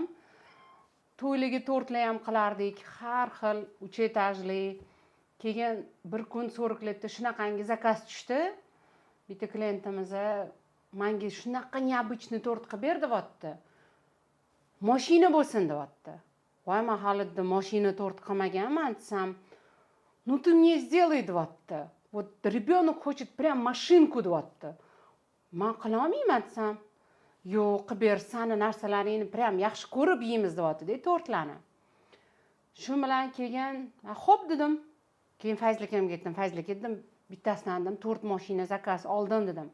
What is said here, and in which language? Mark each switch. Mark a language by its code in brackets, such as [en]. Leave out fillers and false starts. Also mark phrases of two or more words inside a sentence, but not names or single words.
[uz] To'ylarga tortlar ham qilardik, har xil 3 etajli. keyin bir kun so'rikletda shunaqangi zakaz tushdi. Bitta klientimiz menga shunaqa необычный tort qilib ber deyapti. Mashina bo'lsin deyapti. Voy, men hali mashina tort qilmaganman desam, [ru] ну ты мне сделай deyapti. Вот ребенок хочет прям машинку deyapti. [uz] Men qila olmayman desam, yo'q, qilib ber, sani narsalaringni prям yaxshi ko'rib yeymiz deyapti-da tortlarni. Shu bilan keyin, xo'p dedim. Keyin Fayzli akamga aytdim, Fayzli dedim, bittasidan dedim, tort mashina zakaz oldim dedim.